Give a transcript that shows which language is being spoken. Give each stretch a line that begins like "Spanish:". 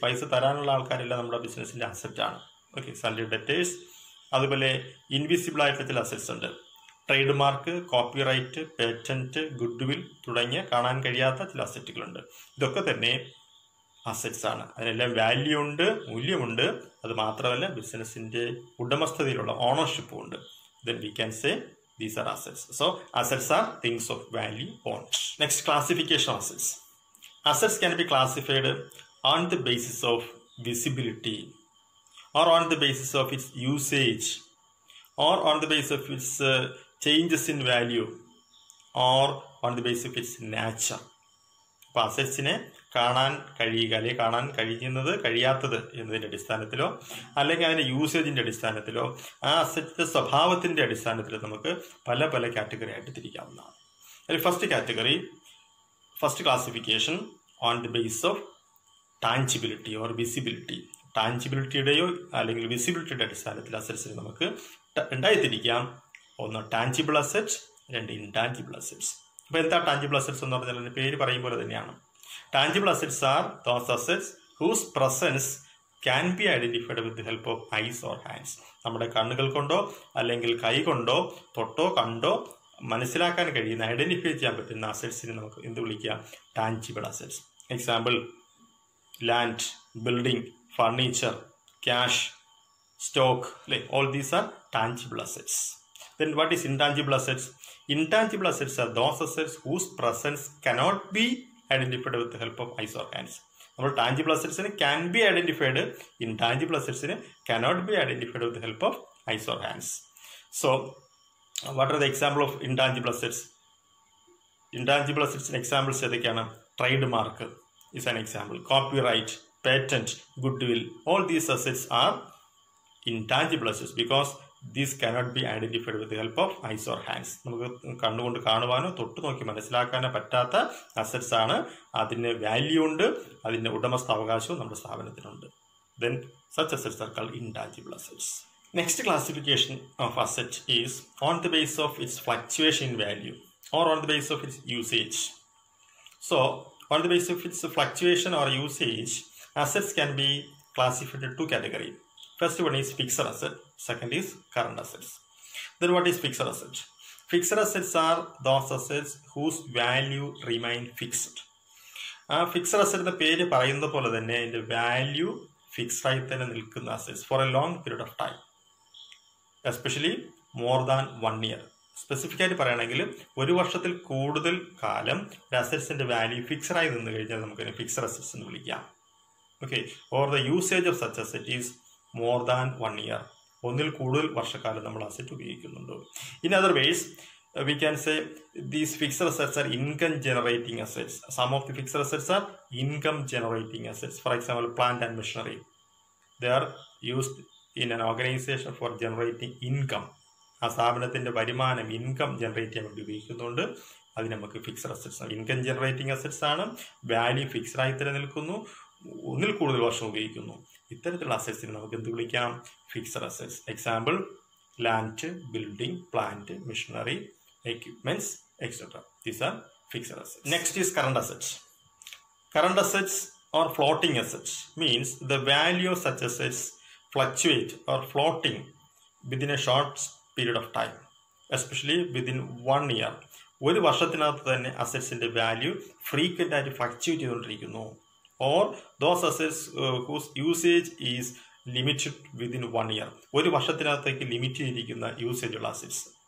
Malayalam: പൈസ തരാനുള്ള ആൾക്കാരെല്ലാം നമ്മുടെ ബിസിനസ്സിൻ്റെ അസറ്റാണ്. Okay, sundry debtors. അതുപോലെ ഇൻവിസിബിൾ ആയിട്ടുള്ള ചില അസറ്റ്സ് ഉണ്ട്. Trade mark, copyright, patent, good will തുടങ്ങിയ കാണാൻ കഴിയാത്ത ചില അസറ്റുകളുണ്ട്. ഇതൊക്കെ തന്നെ അസറ്റ്സ് ആണ്. അതിനെല്ലാം വാല്യൂ ഉണ്ട്, മൂല്യമുണ്ട്. അത് മാത്രമല്ല ബിസിനസിന്റെ ഉടമസ്ഥതയിലുള്ള ഓണർഷിപ്പും ഉണ്ട്.
English: Then we can say these are assets. So assets are things of value owned. Next, classification of assets. Assets can be classified on the basis of visibility, or on the basis of its usage, or on the basis of its changes in value, or on the basis of its nature.
Malayalam: അപ്പോൾ അസറ്റ്സിനെ കാണാൻ കഴിയുക അല്ലെങ്കിൽ കാണാൻ കഴിയുന്നത് കഴിയാത്തത് എന്നതിൻ്റെ അടിസ്ഥാനത്തിലോ അല്ലെങ്കിൽ അതിൻ്റെ യൂസേജിൻ്റെ അടിസ്ഥാനത്തിലോ ആ അസറ്റിൻ്റെ സ്വഭാവത്തിൻ്റെ അടിസ്ഥാനത്തിലോ നമുക്ക് പല പല കാറ്റഗറി ആയിട്ട് തിരിക്കാവുന്നതാണ്.
English: അതിൽ first category, first classification on the base of tangibility or visibility.
Malayalam: ടാഞ്ചിബിലിറ്റിയുടെയോ അല്ലെങ്കിൽ വിസിബിലിറ്റിയുടെ അടിസ്ഥാനത്തിൽ അസറ്റ്സിനെ നമുക്ക് രണ്ടായി തിരിക്കാം. ഒന്ന് ടാഞ്ചിബിൾ അസറ്റ്, രണ്ട് ഇൻടാഞ്ചിബിൾ അസറ്റ്സ്. അപ്പോൾ എന്താ ടാഞ്ചിബിൾ അസറ്റ്സ് എന്ന് പറഞ്ഞാൽ അതിൻ്റെ പേര് പറയും പോലെ തന്നെയാണ്.
English: Tangible assets are those assets whose presence can be identified with the help of eyes or hands.
Malayalam: നമ്മുടെ കണ്ണുകൾ കൊണ്ടോ അല്ലെങ്കിൽ കൈ കൊണ്ടോ തൊട്ടോ കണ്ടോ മനസ്സിലാക്കാൻ കഴിയുന്ന, ഐഡന്റിഫൈ ചെയ്യാൻ പറ്റുന്ന അസറ്റ്സിനെ നമുക്ക് എന്ത് വിളിക്കാം? Tangible assets. Example land, building, furniture, cash, stock, അല്ലെ?
English: All these are tangible assets. Then what is intangible assets? Intangible assets are those assets whose presence cannot be identified with the help of eyes or hands. നമ്മൾ tangible അസറ്റ്സിന് can be identified, intangible അസറ്റ്സിന് cannot be identified with the help of eyes or hands. So what are the example of intangible assets? Intangible assets examples
Malayalam: ഏതൊക്കെയാണ്?
English: Trade mark is an example, copyright, patent, goodwill. All these assets are intangible assets because these cannot be identified with the help of eyes or hands.
Malayalam: നമുക്ക് കണ്ണുകൊണ്ട് കാണുവാനോ തൊട്ട് നോക്കി മനസ്സിലാക്കാനോ പറ്റാത്ത assets ആണ്. അതിന് value ഉണ്ട്, അതിൻ്റെ ഉടമസ്ഥാവകാശവും നമ്മുടെ സ്ഥാപനത്തിനുണ്ട്.
English: Then such assets are called intangible assets. Next classification of asset is on the basis of its fluctuation in value or on the basis of its usage. So on the basis of its fluctuation or usage, assets can be classified into two categories. First one is fixed asset, second is current assets. Then what is fixed asset? Fixed assets are those assets whose value remain fixed.
Malayalam: Fixed അസറ്റിന്റെ പേര് പറയുന്ന പോലെ തന്നെ അതിന്റെ value fixed ആയി തന്നെ നിൽക്കുന്ന assets
English: For a long period of time, especially more than 1 year.
Malayalam: Specific ആയിട്ട് പറയുകയാണെങ്കിൽ ഒരു വർഷത്തിൽ കൂടുതൽ കാലം ഒരു അസറ്റ്സിന്റെ വാല്യൂ ഫിക്സഡ് ആയി നിന്ന് കഴിഞ്ഞാൽ നമുക്ക് ഫിക്സഡ് അസറ്റ്സ് എന്ന് വിളിക്കാം.
English: Okay, or the usage of such asset is more than 1 year.
Malayalam: ഒന്നിൽ കൂടുതൽ വർഷക്കാലം നമ്മൾ അസറ്റ് ഉപയോഗിക്കുന്നുണ്ട്.
English: In other ways we can say these fixed assets are income generating assets. Some of the fixed assets are income generating assets. For example, plant and machinery. They are used in an organization for generating income.
Malayalam: ആ സ്ഥാപനത്തിന്റെ വരുമാനം, income generate ചെയ്യാൻ വേണ്ടി ഉപയോഗിക്കുന്നുണ്ട്. അത് നമുക്ക് fixed assets ആണ്. Income generating assets ആണ്. വാല്യൂ ഫിക്സ്ഡ് ആയി തന്നെ നിൽക്കുന്നു, ഒന്നിൽ കൂടുതൽ വർഷം ഉപയോഗിക്കുന്നു. ഇത്തരത്തിലുള്ള അസറ്റ്സിന് നമുക്ക് എന്ത് വിളിക്കാം? Fixed assets. Example land, building, plant, machinery, equipments, etc.
English: These are fixed assets. Next is current assets. Current assets or floating assets means the value of such assets fluctuate or floating within a short period of time, especially within 1 year.
Malayalam: ഒരു വർഷത്തിനകത്ത് തന്നെ അസറ്റ്സിന്റെ value frequent ആയിട്ട് fluctuate ചെയ്തുകൊണ്ടിരിക്കുന്നു.
English: Or those assets whose usage is limited within 1 year.
Malayalam: ഒരു വർഷത്തിനകത്തേക്ക് limit ചെയ്തിരിക്കുന്ന usage ഉള്ള assets.